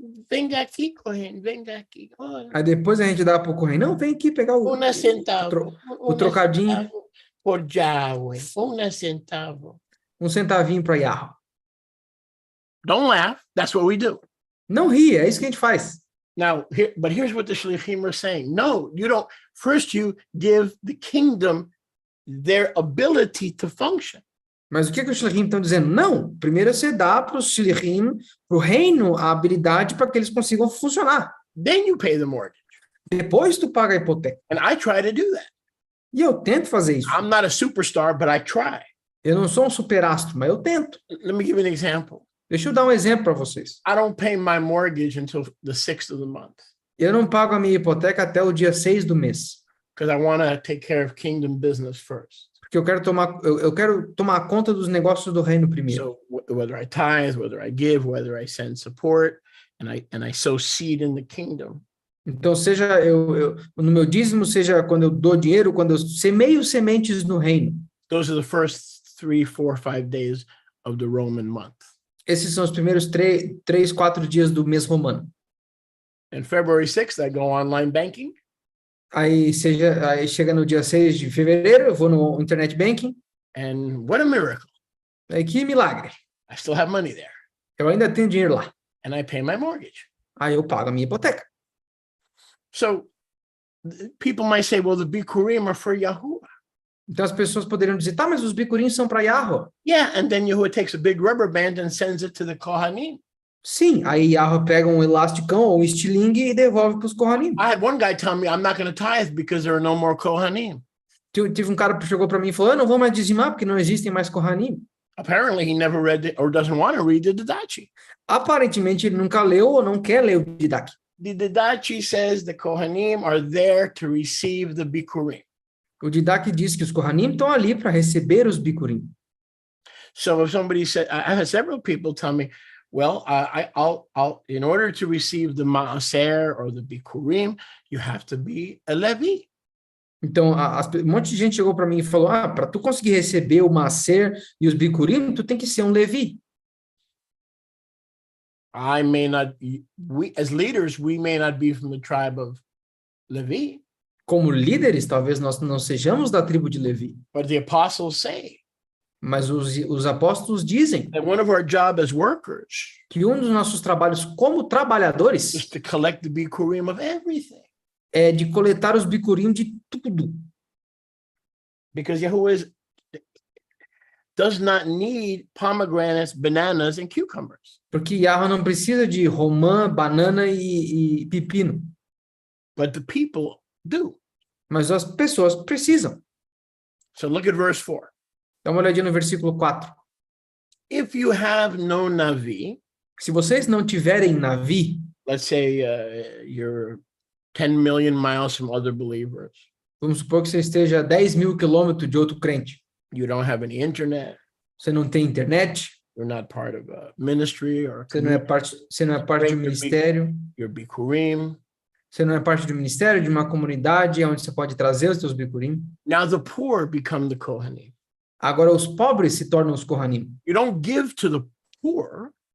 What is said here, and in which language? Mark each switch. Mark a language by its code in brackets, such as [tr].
[es] Venga aqui, Kohen, venga aqui. Oh, [pt] Aí depois a gente dá pro correio. Não, vem aqui pegar [es] una centavo. [pt] o trocadinho. [es] Centavo por Yahweh. Una centavo. [pt] Um centavinho para Yahoo. [en] Don't laugh. That's what we do. [pt] Não ri, é isso que a gente faz. [en] Now, but here's what the shlichim are saying. No, you don't. First, you give the kingdom their ability to function. [pt] Mas o que os shlichim estão dizendo? Não, primeiro você dá para os shlichim, para o reino, a habilidade para que eles consigam funcionar. [en] Then you pay the mortgage. [pt] Depois tu paga a hipoteca. [en] And I try to do that. [pt] E eu tento fazer isso. [en] I'm not a superstar, but I try. [pt] Eu não sou um superastro, mas eu tento. [en] Let me give you an example. [pt] Deixa eu dar um exemplo para vocês. [en] I don't pay my mortgage until the 6th of the month [pt] Eu não pago a minha hipoteca até o dia 6 do mês. [en] because I want to take care of kingdom business first. [pt] Porque eu quero tomar conta dos negócios do reino primeiro. [en] So whether I tithe, whether I give, whether I send support, and I sow seed in the kingdom. [pt] Então, seja eu no meu dízimo, seja quando eu dou dinheiro, quando eu semeio sementes no reino. [en] Those are the first 3, 4, 5 days of the Roman month. [pt] Esses são os primeiros 3, 4 dias do mês romano. [en] And February 6th, I go online banking. [pt] Aí chega no dia 6 de fevereiro, eu vou no internet banking. [en] And what a miracle. [pt] Aí que milagre. [en] I still have money there. [pt] Eu ainda tenho dinheiro lá. [en] And I pay my mortgage. [pt] Aí eu pago a minha hipoteca. [en] So people might say, well, the Bikurim are for Yahuwah. [pt] Então as pessoas poderiam dizer, tá, mas os bicurinhos são para Yahweh. [en] Yeah, and then Yahuwah takes a big rubber band and sends it to the Kohanim. [pt] Sim, aí Yahweh pega um elasticão ou um estilingue e devolve para os Kohanim. [en] I had one guy tell me I'm not going to tithe because there are no more Kohanim. [pt] Tive um cara que chegou para mim e falou, eu não vou mais dizimar porque não existem mais Kohanim. [en] Apparently, he never read or doesn't want to read the Didache. [pt] Aparentemente ele nunca leu ou não quer ler o Didache. [en] The Didache says the Kohanim are there to receive the Bikurim. [pt] O Didache diz que os Kohanim estão ali para receber os Bikurim. [en] So if somebody said, I had several people tell me, well, I'll in order to receive the Maaser or the Bikurim, you have to be a Levi. [pt] Então, um monte de gente chegou para mim e falou, para tu conseguir receber o Maaser e os Bikurim, tu tem que ser um Levi. [en] I may not, we as leaders, we may not be from the tribe of Levi. [pt] Como líderes, talvez nós não sejamos da tribo de Levi. [en] But the apostles say [pt] Mas os apóstolos dizem [en] that one of our job as workers [pt] que um dos nossos trabalhos como trabalhadores [en] is to collect the Bikurim of everything. [pt] É de coletar os Bikurim de tudo. [en] Because Yahuwah does not need pomegranates, bananas, and cucumbers. [pt] Porque Yahweh não precisa de romã, banana e pepino. [en] But the people do. [pt] Mas as pessoas precisam. [en] So look at verse 4. [pt] Dá uma olhadinha no versículo 4. [en] If you have no Navi, [pt] Se vocês não tiverem Navi, [en] let's say you're 10 million miles from other believers. [pt] vamos supor que você esteja a 10 mil quilômetros de outro crente. [en] You don't have any internet. [pt] Você não tem internet, [en] You're not part of a ministry or a [pt] você não é parte de um ministério, [en] You're Bikurim. [pt] você não é parte de um ministério, de uma comunidade onde você pode trazer os seus Bikurim. [en] Now the poor become the Kohanim. [pt] Agora os pobres se tornam os Kohanim. [en] You don't give to the poor